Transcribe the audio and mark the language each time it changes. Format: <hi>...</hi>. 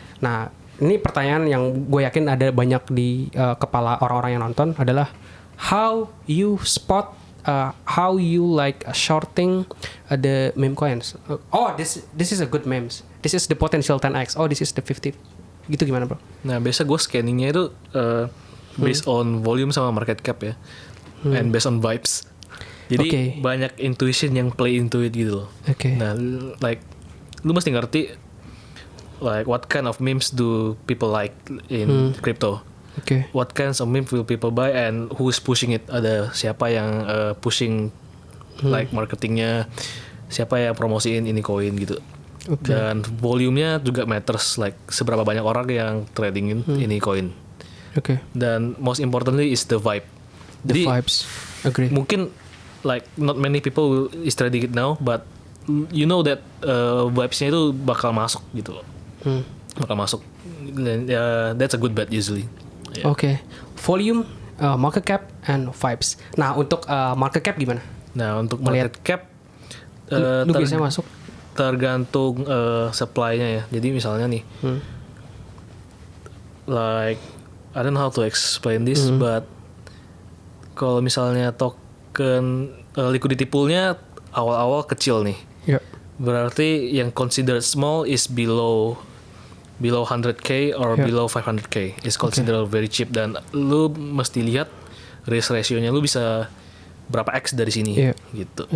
<id>Nah ini pertanyaan yang gue yakin ada banyak di kepala orang-orang yang nonton adalah</id> <en>how you spot, how you like shorting the meme coins. This is a good memes. This is the potential 10x. This is the 50.</en> <id>Gitu gimana bro? Nah biasa gue scanningnya itu based on volume sama market cap ya,</id> <en>and based on vibes.</en> <id>Jadi banyak</id> <en>intuition yang play into it</en> <id>gitu loh. Nah like lu mesti ngerti</id> <en>like what kind of memes do people like in crypto. What kinds of meme will people buy and who's pushing it?</en> <id>Ada siapa yang pushing like marketingnya, siapa yang promosiin ini koin gitu. Dan volumenya juga matters, like seberapa banyak orang yang tradingin ini koin.</id> <en>Dan most importantly is the vibe. The vibes. Mungkin like not many people is trading it now, but you know that vibesnya</en> <id>itu bakal masuk gitu loh. Bakal masuk.</id> <en>Dan that's a good bet usually. Volume, market cap, and vibes.</en> <id>Nah untuk market cap gimana? Nah untuk market cap, lu biasanya masuk? Tergantung supply-nya ya. Jadi misalnya nih,</id> <en>like I don't know how to explain this, but</en> <id>kalau misalnya token liquidity pool-nya awal-awal kecil nih, berarti yang</id> <en>considered small is below 100k or below 500k is considered very cheap,</en> <id>dan lu mesti lihat risk ratio-nya lu bisa berapa x dari sini gitu.</id>